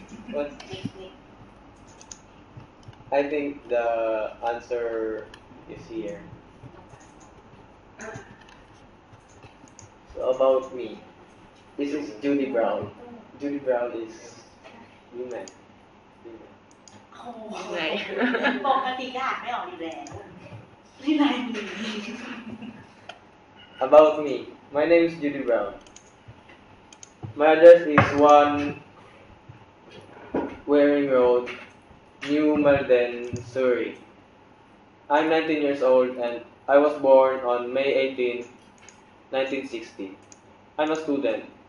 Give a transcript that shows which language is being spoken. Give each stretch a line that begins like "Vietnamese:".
English: What? I think the answer is here. So about me, this is Judy Brown. Judy Brown is human.
Thai: โอ้โหปกติก็อ่านไม่ออกอยู่แล้วนี่ลายมือ
English: About me, my name is Judy Brown. My address is 1 Waring Road, New Malden, Surrey. I'm 19 years old and I was born on May 18, 1960. I'm a student.